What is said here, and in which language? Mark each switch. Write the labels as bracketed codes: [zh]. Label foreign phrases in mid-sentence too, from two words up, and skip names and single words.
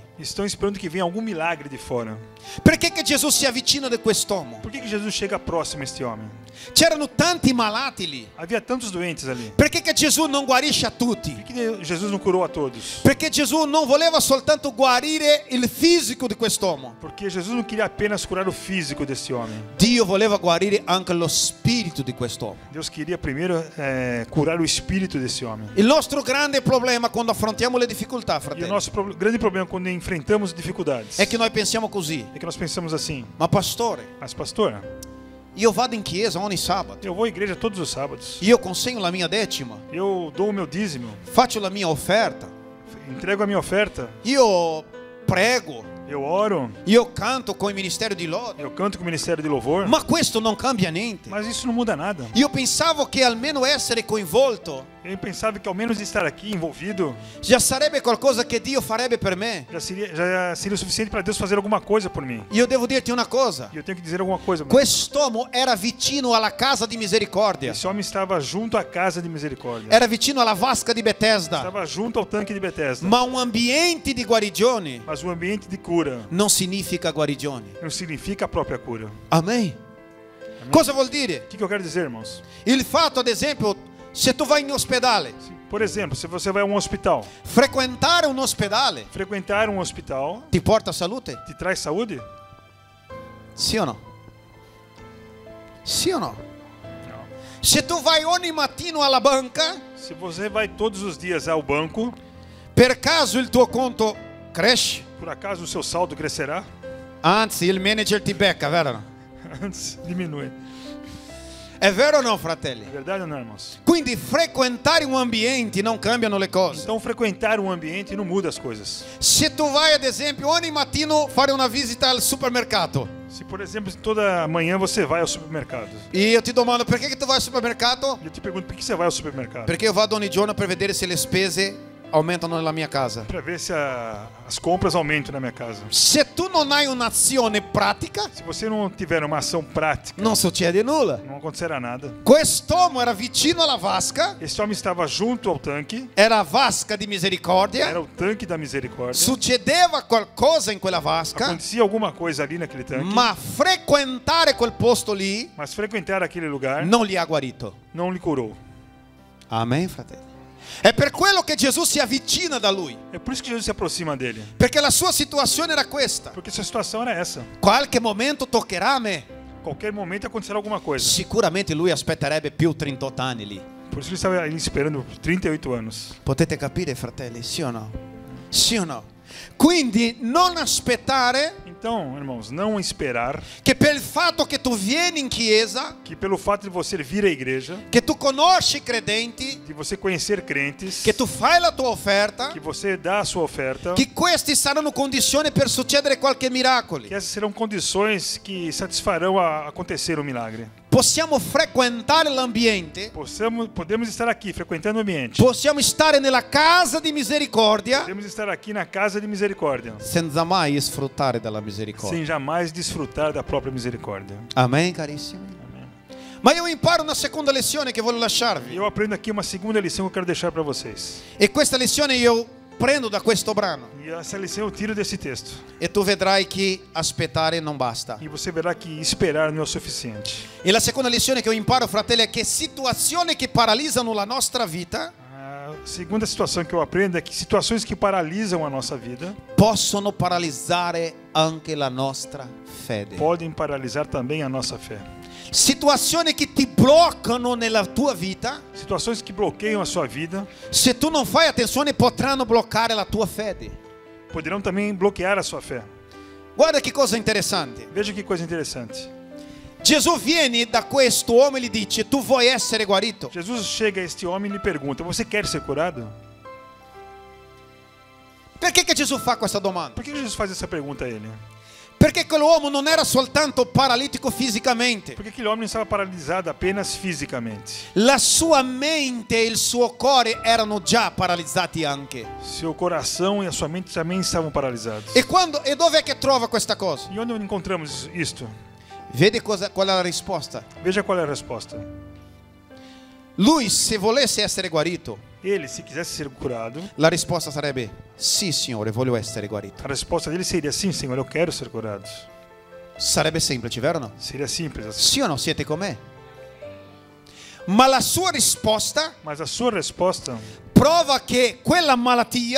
[pt] estão esperando que venha algum milagre de fora. [it] Perché che Gesù si avvicina di quest'uomo? [pt] Por que Jesus chega próximo a este homem? [it] C'erano tanti malati lì. [pt] Havia tantos doentes ali. [it] Perché che Gesù non guarisce a tutti? [pt] Por que Jesus não curou a todos? [it] Perché Gesù non voleva soltanto guarire il fisico di quest'uomo. [pt] Porque Jesus não queria apenas curar o físico desse homem. [it] Dio voleva guarire anche lo spirito di quest'uomo. [pt] Deus queria primeiro curar o espírito desse homem. [it] Il nostro grande problema quando affrontiamo le difficoltà, [pt] E o [it] fratelli, [pt] nosso grande problema quando enfrentamos dificuldades [it] è che noi pensiamo così: [pt] é que nós pensamos assim: [it] ma pastore, [pt] mas pastor, [it] io vado in chiesa ogni sabato, [pt] eu vou à igreja todos os sábados, [it] io consegno la mia decima, [pt] eu dou o meu dízimo, [it] faccio la mia offerta, [pt] entrego a minha oferta, [it] io prego, [pt] eu oro, [it] io canto con il ministero di lode, [pt] eu canto com o ministério de louvor, [it] ma questo non cambia niente. [pt] mas isso não muda nada. [it] Io pensavo che almeno essere coinvolto [pt] Eu pensava que ao menos estar aqui envolvido [it] già sarebbe qualcosa che Dio farebbe per me. [pt] já seria o suficiente para Deus fazer alguma coisa por mim. [it] Io devo dirti una cosa: [pt] E eu tenho que dizer alguma coisa. [it] quest'uomo era vicino alla casa di misericordia, [pt] Esse homem estava junto à casa de misericórdia. [it] era vicino alla vasca di Bethesda, [pt] Estava junto ao tanque de Betesda. [it] ma un ambiente di guarigione [pt] Mas o ambiente de cura [it] non significa guarigione. [pt] não significa a própria cura. [it] Amen. Cosa vuol dire? [pt] O que eu quero dizer, irmãos? [it] Il fatto, ad esempio, se tu vai in ospedale, [pt] Por exemplo, se você vai a um hospital, [it] frequentare un ospedale [pt] frequentar um hospital [it] ti porta salute? [pt] te traz saúde? [it] Sì o no? Sì o no? [pt] Não. [it] Se tu vai ogni mattino alla banca, [pt] Se você vai todos os dias ao banco, [it] per caso il tuo conto cresce? [pt] por acaso o seu saldo crescerá? [it] Anzi, il manager ti becca, vero? [pt] Antes diminui. [it] È vero o no, fratelli? [pt] É verdade ou não, irmãos? [it] Quindi frequentare un ambiente non cambiano le cose. [pt] Então frequentar um ambiente não muda as coisas. [it] Se tu vai, ad esempio, ogni mattino fare una visita al supermercato, [pt] Se, por exemplo, toda manhã você vai ao supermercado. [it] E io ti domando, perché che tu vai al supermercato? [pt] Eu te pergunto, por que você vai ao supermercado? [it] Perché io vado ogni giorno per vedere se le spese aumentano nella mia casa. [pt] Para ver se as compras aumentam na minha casa. [it] Se tu non hai un'azione pratica, [pt] Se você não tiver uma ação prática, [it] non succede nulla. [pt] não acontecerá nada. [it] Quest'uomo era vicino alla vasca, [pt] Esse homem estava junto ao tanque, [it] era vasca di misericordia, [pt] era o tanque da misericórdia. [it] succedeva qualcosa in quella vasca, [pt] Acontecia alguma coisa ali naquele tanque, [it] ma frequentare quel posto lì [pt] mas frequentar aquele lugar [it] non li ha guarito. [pt] não lhe curou. [it] Amen, fratelli. È per quello che Gesù si avvicina da lui, [pt] É por isso que Jesus se aproxima dele, [it] perché la sua situazione era questa. [pt] porque sua situação era essa. [it] Qualche momento toccherà a me. [pt] Qualquer momento acontecerá alguma coisa. [it] Sicuramente lui aspetterebbe più 38 anni lì. [pt] Por isso ele estava ali esperando 38 anos. [it] Potete capire, fratelli, sì o no? Sì o no? Quindi non aspettare [pt] Então, irmãos, não esperar [it] che per il fatto che tu vieni in chiesa, [pt] que pelo fato de você vir à igreja, [it] che tu conosci i credenti, [pt] de você conhecer crentes, [it] che tu fai la tua offerta, [pt] que você dá a sua oferta, [it] che questi saranno condizioni per succedere qualche miracolo. [pt] que essas serão condições que satisfarão a acontecer o milagre. [it] Possiamo frequentare l'ambiente, [pt] Podemos estar aqui frequentando o ambiente. [it] possiamo stare nella casa di misericordia [pt] Podemos estar aqui na casa de misericórdia, [it] senza mai sfruttare della misericordia. [pt] sem jamais desfrutar da própria misericórdia. [it] Amen, carissimi. Ma io imparo una seconda lezione che voglio lasciarvi. [pt] Eu aprendo aqui uma segunda lição que eu quero deixar para vocês. [it] E questa lezione io prendo da questo brano. [pt] E essa lição eu tiro desse texto. [it] E tu vedrai che aspettare non basta. [pt] E você verá que esperar não é o suficiente. [it] E la seconda lezione che io imparo, fratelli, è che situazioni che paralizzano la nostra vita [pt] A segunda situação que eu aprendo é que situações que paralisam a nossa vida [it] possono paralizzare anche la nostra fede. [pt] podem paralisar também a nossa fé. [it] Situazioni che ti bloccano nella tua vita, [pt] Situações que bloqueiam a sua vida [it] se tu non fai attenzione, potranno bloccare la tua fede. [pt] poderão também bloquear a sua fé. [it] Guarda che cosa interessante. [pt] Veja que coisa interessante. [it] Gesù viene da questo uomo e gli dice: tu vuoi essere guarito? [pt] Jesus chega a este homem e lhe pergunta: você quer ser curado? [it] Perché che Gesù fa questa domanda? [pt] Por que Jesus faz essa pergunta a ele? [it] Perché quell'uomo non era soltanto paralitico fisicamente, [pt] Porque aquele homem não estava paralisado apenas fisicamente. [it] la sua mente e il suo cuore erano già paralizzati anche. [pt] Seu coração e a sua mente também estavam paralisados. [it] E dov'è che trova questa cosa? [pt] E onde encontramos isto? [it] Vedi qual è la risposta? [pt] Veja qual é a resposta. [it] Lui, se volesse essere guarito, [pt] Ele, se quisesse ser curado, [it] la risposta sarebbe: sì, Signore, voglio essere guarito. [pt] a resposta dele seria: sim, Senhor, eu quero ser curado. [it] Sarebbe semplice, vero o no? [pt] Seria simples assim. [it] Sì o no? Siete con me? Ma la sua risposta [pt] Mas a sua resposta [it] prova che quella malattia